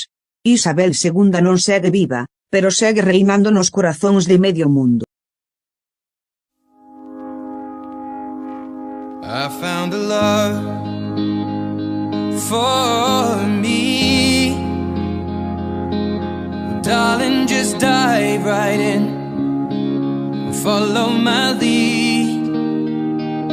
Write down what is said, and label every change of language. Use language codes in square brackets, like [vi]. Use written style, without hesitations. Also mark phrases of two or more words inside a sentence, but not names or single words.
[gl] Isabel II non segue viva, pero segue reinando nos corazóns de medio mundo. [en] I found a love for me. Darling, just dive right in, follow my lead.